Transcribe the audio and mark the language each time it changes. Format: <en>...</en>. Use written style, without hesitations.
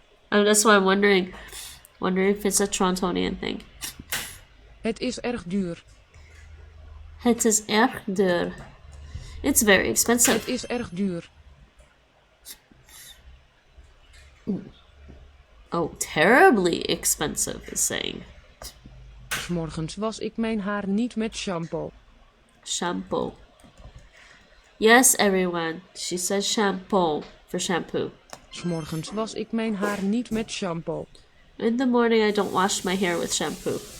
<en>That's why I'm wondering if it's a Torontonian thing.</en> <nl>Het is erg duur. Het is erg duur.</nl> <en>It's very expensive.</en> <nl>Het is erg duur.</nl> <en>Oh, terribly expensive is saying.</en> <nl>'S Morgens was ik mijn haar niet met shampoo.</nl> <en>Shampoo. Yes, everyone. She says shampoo for shampoo.</en> <nl>'S Morgens was ik mijn haar niet met shampoo.</nl> <en>In the morning, I don't wash my hair with shampoo.</en>